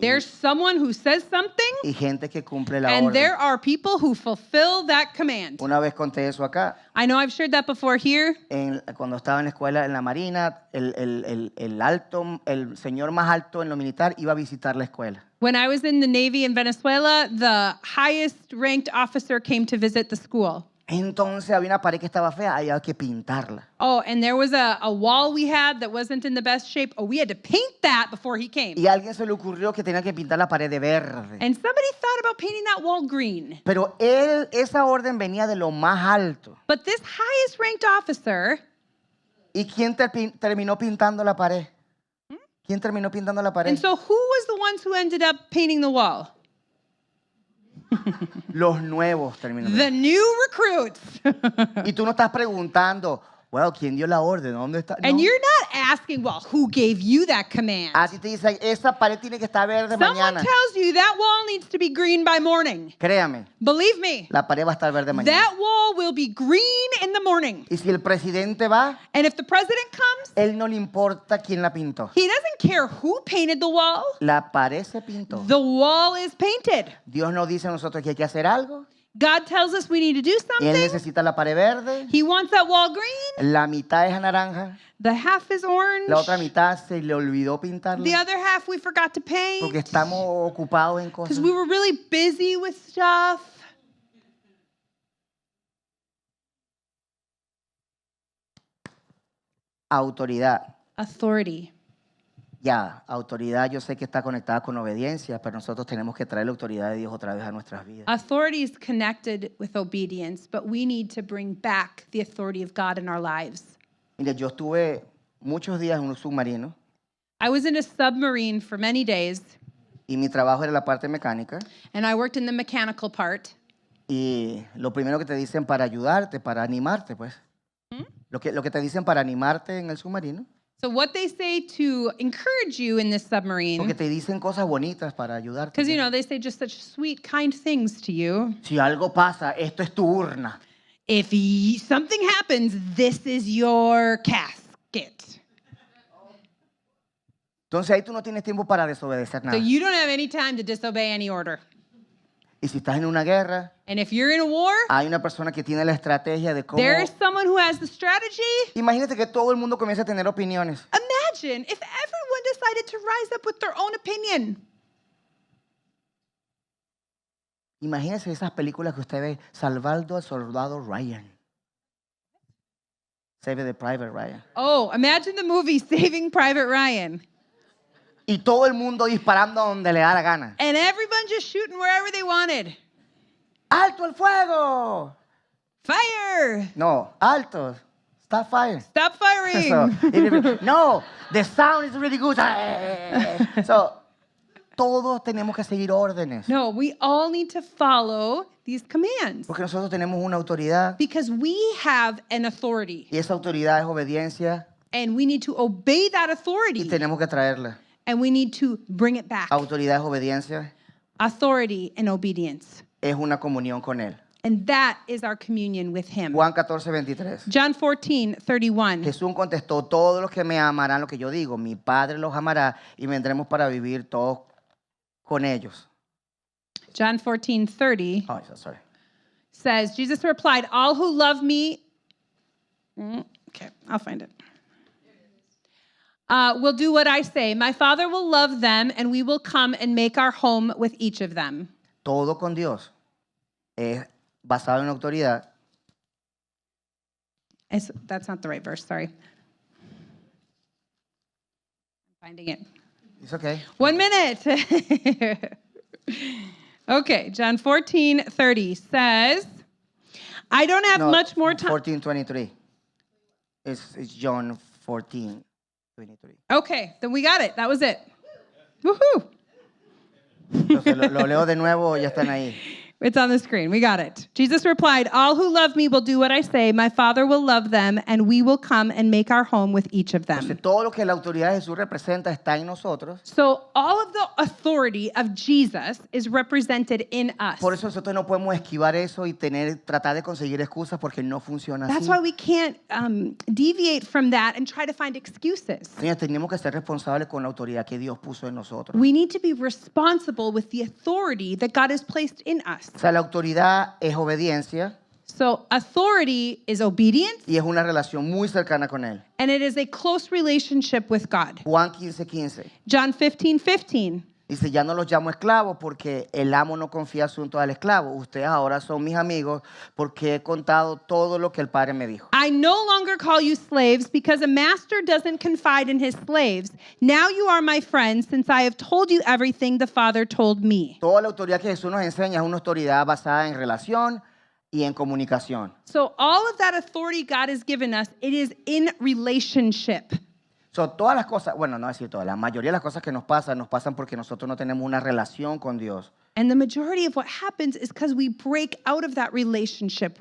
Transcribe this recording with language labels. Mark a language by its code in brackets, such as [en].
[en] There's someone who says something, [es] y gente que cumple la [en] and [es] orden. [en] there are people who fulfill that command. [es] Una vez conté eso acá. [en] I know I've shared that before here. [es] Cuando estaba en la escuela, en la Marina, el señor más alto en lo militar iba a visitar la escuela. [en] When I was in the Navy in Venezuela, the highest ranked officer came to visit the school. [es] Entonces había una pared que estaba fea, había que pintarla. [en] Oh, and there was a wall we had that wasn't in the best shape. Oh, we had to paint that before he came. [es] Y a alguien se le ocurrió que tenía que pintar la pared de verde. [en] And somebody thought about painting that wall green. [es] Pero esa orden venía de lo más alto. [en] But this highest ranked officer, [es] ¿Y quién terminó pintando la pared? ¿Quién terminó pintando la pared? [en] and so who was the ones who ended up painting the wall? [es] Los nuevos terminaron. [en] The new recruits. [es] Y tú no estás preguntando, [en] Well, [es] ¿quién dio la orden? ¿Dónde está? [en] And [es] No. [en] you're not asking, well, who gave you that command? [es] A ti te dicen, esa pared tiene que estar verde [en] Someone [es] mañana. [en] tells you that wall needs to be green by morning. [es] Créame, [en] Believe me, [es] la pared va a estar verde mañana. [en] that wall will be green in the morning. [es] Y si el presidente va, [en] And if the president comes, [es] él no le importa quién la pintó. [en] he doesn't care who painted the wall. [es] La pared se pintó. [en] The wall is painted. [es] Dios nos dice a nosotros que hay que hacer algo. [en] God tells us we need to do [es] Y él [en] something. [es] necesita la pared verde. [en] He wants that wall green. [es] La mitad es naranja. [en] The half is orange. [es] La otra mitad se le olvidó pintarla. [en] The other half we forgot to paint [es] Porque estamos ocupados en [en] because [es] cosas. [en] we were really busy with stuff. [es] Autoridad. [en] Authority. [es] Ya, autoridad yo sé que está conectada con obediencia, pero nosotros tenemos que traer la autoridad de Dios otra vez a nuestras vidas. [en] Authority is connected with obedience, but we need to bring back the authority of God in our lives. [es] Mire, yo estuve muchos días en un submarino [en] I was in a submarine for many days, [es] y mi trabajo era la parte mecánica. [en] and I worked in the mechanical part. [es] Y lo primero que te dicen para ayudarte, para animarte, pues. Lo que te dicen para animarte en el submarino. [en] So what they say to encourage you in this [es] Porque [en] submarine, [es] te dicen cosas bonitas para ayudarte. [en] because, they say just such sweet, kind things to you. [es] Si algo pasa, esto es tu urna. [en] If something happens, this is your casket. [es] Entonces ahí tú no tienes tiempo para desobedecer [en] So [es] nada. [en] you don't have any time to disobey any order. [es] Y si estás en una guerra, [en] And if you're in a war, [es] hay una persona que tiene la estrategia de cómo... [en] there's someone who has the strategy. [es] Imagínate que todo el mundo comienza a tener opiniones. [en] Imagine if everyone decided to rise up with their own opinion. [es] Imagínese esas películas que usted ve, Salvando al Soldado Ryan. [en] Save the Private Ryan. Oh, imagine the movie Saving Private Ryan. [es] Y todo el mundo disparando donde le da la gana. [en] And everyone just shooting wherever they wanted. [es] ¡Alto el fuego! [en] Fire! [es] No, alto. [en] Stop fire. Stop firing! So, no, the sound is really good. [es] So, todos tenemos que seguir órdenes. [en] No, we all need to follow these commands [es] Porque nosotros tenemos una autoridad [en] because we have an authority [es] y esa autoridad es obediencia [en] and we need to obey that [es] y [en] authority [es] tenemos que traerla. [en] and we need to bring it back. [es] Autoridad es obediencia, [en] Authority and obedience. [es] es una comunión con Él. [en] And that is our communion with Him. [es] Juan 14:23. [en] John 14:31. [es] Jesús contestó, todos los que me amarán lo que yo digo, mi Padre los amará y vendremos para vivir todos con ellos. [en] John 14:30 Oh, sorry. says, Jesus replied, all who love me, okay, I'll find it, will do what I say. My Father will love them, and we will come and make our home with each of them. [es] Todo con Dios es basado en autoridad. [en] That's not the right verse, sorry. I'm finding it. It's okay. 1 minute. Okay, John 14:30 says, I don't have No, much more time. 14:23. It's John 14:23. Okay, then we got it. That was it. Woohoo! [es] Entonces lo leo de nuevo, ya están ahí. [en] It's on the screen. We got it. Jesus replied, all who love me will do what I say. My Father will love them, and we will come and make our home with each of them. [es] Entonces todo lo que la autoridad de Jesús representa está en nosotros. [en] So all of the authority of Jesus is represented in us. [es] Por eso nosotros no podemos esquivar eso y tratar de conseguir excusas porque no funciona así. [en] That's why we can't deviate from that and try to find excuses. [es] Señores, tenemos que ser responsables con la autoridad que Dios puso en nosotros. [en] We need to be responsible with the authority that God has placed in us. [es] O sea, la autoridad es obediencia [en] So authority is obedience, [es] y es una relación muy cercana con Él. [en] and it is a close relationship with God. [es] Juan 15:15 [en] John 15:15. [es] dice, ya no los llamo esclavos porque el amo no confía asuntos al esclavo. Ustedes ahora son mis amigos porque he contado todo lo que el Padre me dijo. [en] I no longer call you slaves because a master doesn't confide in his slaves. Now you are my friends since I have told you everything the Father told me. [es] Toda la autoridad que Jesús nos enseña es una autoridad basada en relación y en comunicación. [en] So all of that authority God has given us, it is in relationship. [es] So, todas las cosas, bueno, no decir todas, la mayoría de las cosas que nos pasan porque nosotros no tenemos una relación con Dios. [en] And the majority of what happens is because we break out of that relationship